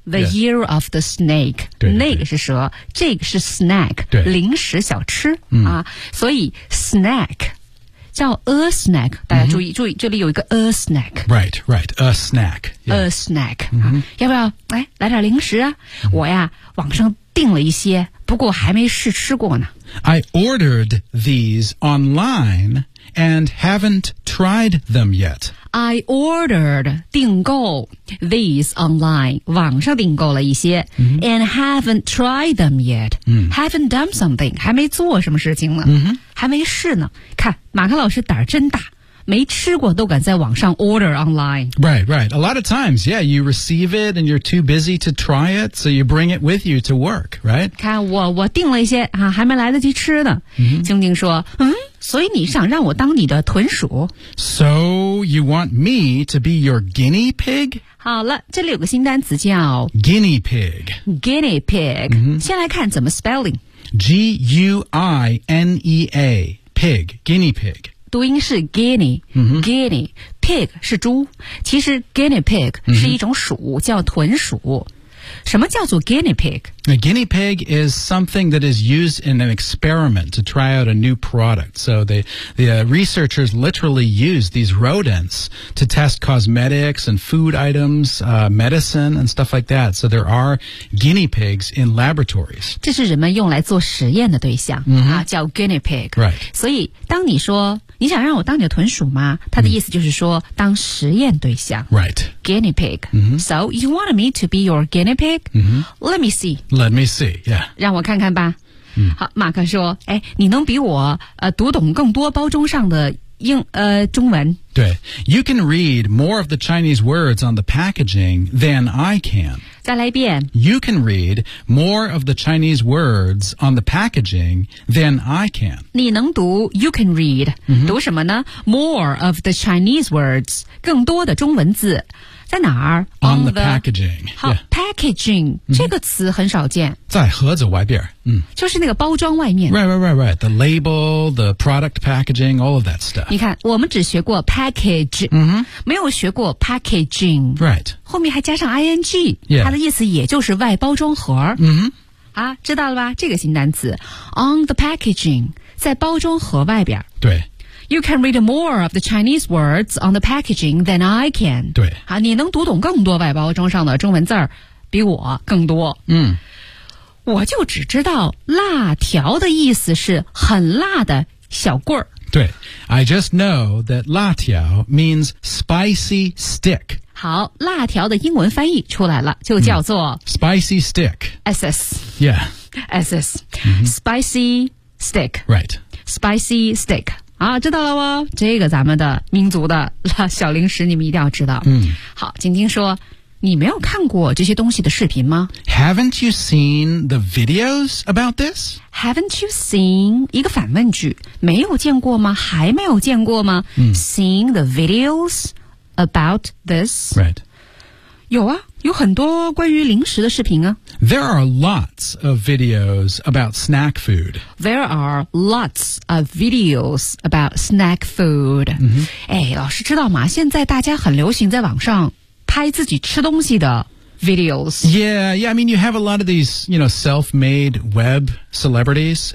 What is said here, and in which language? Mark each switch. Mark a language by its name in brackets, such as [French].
[English] The、yes. year of the snake. [Chinese] 那个是蛇这个是 snack, 零食小吃、嗯、啊。所以 snack, 叫 a snack, 大家注意、mm-hmm. 注意这里有一个 a snack. [English] Right, right, a snack.、 Yeah. A snack.、 [Chinese] Mm-hmm. 啊、要不要来来点零食啊、mm-hmm. 我呀网上订了一些不过还没试吃过呢。 [English] I ordered these online and haven't tried them yet. I ordered [Chinese] 订购 [English] these online [Chinese] 网上订购了一些、 mm-hmm. [English] and haven't tried them yet、 mm-hmm. haven't done something [Chinese] 还没做什么事情呢、 mm-hmm. 还没试呢看马克老师胆儿真大没吃过都敢在网上 [English] order online Right, right A lot of times, yeah You receive it and you're too busy to try it So you bring it with you to work, right? [Chinese] 看我订了一些、啊、还没来得及吃呢静静、 mm-hmm. 说所以你想让我当你的豚鼠 [English] So you want me to be your guinea pig? [Chinese] 好了这里有个新单词叫 [English] Guinea pig Guinea pig、 mm-hmm. [Chinese] 先来看怎么 spelling [English] G-U-I-N-E-A Pig, guinea pig [Chinese] 读音是 guinea,、 mm-hmm. guinea, pig 是猪。其实 guinea pig 是一种鼠、mm-hmm. 叫豚鼠。什么叫做 guinea pig? [English] A guinea pig is something that is used in an experiment to try out a new product. So the researchers literally use these rodents to test cosmetics and food items,、medicine and stuff like that. So there are guinea pigs in laboratories. [Chinese] 这是人们用来做实验的对象、 mm-hmm. 啊、叫 guinea pig. [English] Right. [Chinese] 所以当你说你想让我当你的豚鼠吗他的意思就是说、mm-hmm. 当实验对象。 [English] Right. Guinea pig.、 Mm-hmm. So you want me to be your guinea pig?、 Mm-hmm. Let me see. Let me see, yeah. [Chinese] 让我看看吧。嗯、好，马克说，哎，你能比我读懂更多包装上的英中文？ [English] 对 ，You can read more of the Chinese words on the packaging than I can. [Chinese] 再来一遍。 [English] You can read more of the Chinese words on the packaging than I can. [Chinese] 你能读 ， [English] You can read、 mm-hmm. [Chinese] 读什么呢 ？ [English] More of the Chinese words， [Chinese] 更多的中文字。在哪儿 [English] On the packaging. [Chinese] 好、 [English] yeah. [Chinese] packaging,、mm-hmm. 这个词很少见。在盒子外边。嗯。就是那个包装外面。 [English] Right, right, right, right. The label, the product packaging, all of that stuff. [Chinese] 你看我们只学过 package,、 mm-hmm. 没有学过 packaging. [English] Right. [Chinese] 后面还加上 ing,、 [English] yeah. [Chinese] 它的意思也就是外包装盒。嗯、mm-hmm.。啊知道了吧这个新单词。 [English] On the packaging, [Chinese] 在包装盒外边。对。 [English] You can read more of the Chinese words on the packaging than I can. [Chinese] 对。啊你能读懂更多外包装上的中文字儿比我更多。嗯。我就只知道辣条的意思是很辣的小棍儿。对。 [English] I just know that 辣条 means spicy stick. [Chinese] 好辣条的英文翻译出来了就叫做、嗯、 [English] spicy stick. SS. Yeah. SS.、嗯、 spicy stick. Right. Spicy stick. [Chinese] 啊，知道了哦，这个咱们的民族的小零食你们一定要知道。嗯，好，晶晶说，你没有看过这些东西的视频吗 [English] ？Haven't you seen the videos about this? Haven't you seen [Chinese] 一个反问句，没有见过吗？还没有见过吗、嗯、 [English] ？Seen the videos about this? Right. [Chinese] 有啊，有很多关于零食的视频啊。 [English] There are lots of videos about snack food. There are lots of videos about snack food.、 Mm-hmm. [Chinese] 哎，老师知道吗？现在大家很流行在网上拍自己吃东西的 videos. [English] Yeah, yeah. I mean, you have a lot of these, you know, self-made web celebrities.